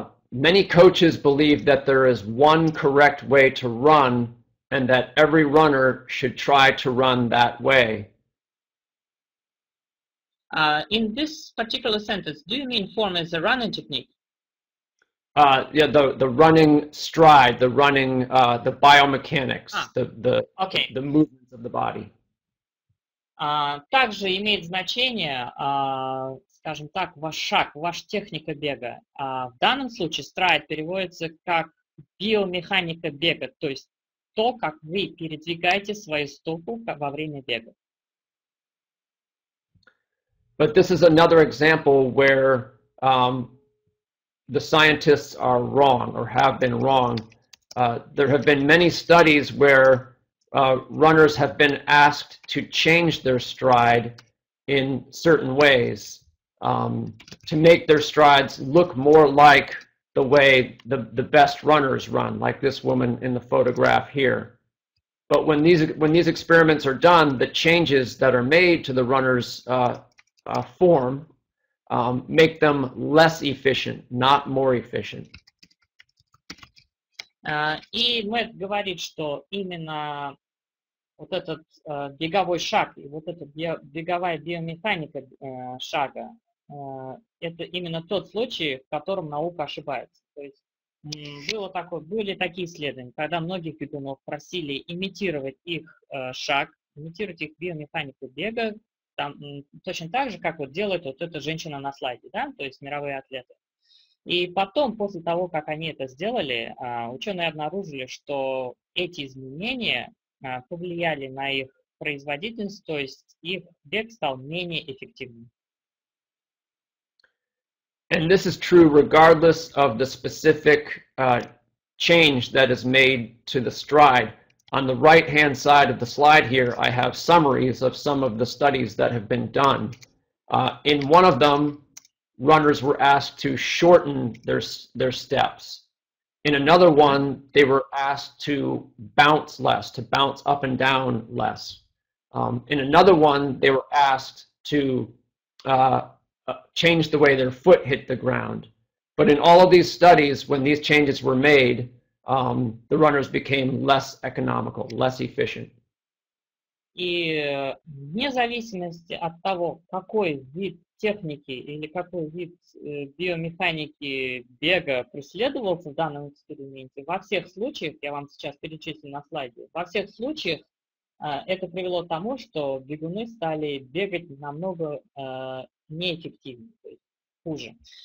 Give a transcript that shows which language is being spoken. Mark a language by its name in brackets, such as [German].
[English] Many coaches believe that there is one correct way to run and that every runner should try to run that way. In this particular sentence, do you mean form as a running technique? Yeah, the running stride, the running, the biomechanics, the movements of the body. [Russian] Также имеет значение, скажем так, ваш шаг, ваша техника бега. В данном случае страйд переводится как биомеханика бега, то есть то, как вы передвигаете свою стопу во время бега. [English] But this is another example where the scientists are wrong or have been wrong. There have been many studies where runners have been asked to change their stride in certain ways to make their strides look more like the way the best runners run, like this woman in the photograph here. But when these experiments are done, the changes that are made to the runner's form make them less efficient, not more efficient. [Russian] И Мэт говорит, что именно вот этот беговой шаг и вот эта беговая биомеханика шага, это именно тот случай, в котором наука ошибается. То есть были такие исследования, когда многих бегунов просили имитировать их шаг, имитировать их биомеханику бега, точно так же, как вот делает вот эта женщина на слайде, да, то есть мировые атлеты. И потом, после того, как они это сделали, ученые обнаружили, что эти изменения повлияли на их производительность, то есть их бег стал менее эффективным. [English] And this is true regardless of the specific change that is made to the stride. On the right-hand side of the slide here, I have summaries of some of the studies that have been done. In one of them, runners were asked to shorten their steps. In another one, they were asked to bounce less, to bounce up and down less. In another one, they were asked to change the way their foot hit the ground. But in all of these studies, when these changes were made, the runners became less economical, less efficient. [Russian] И вне зависимости от того, какой вид техники или какой вид биомеханики бега преследовался в данном эксперименте, во всех случаях, я вам сейчас перечислю на слайде, во всех случаях это привело к тому, что бегуны стали бегать намного неэффективнее, то есть хуже.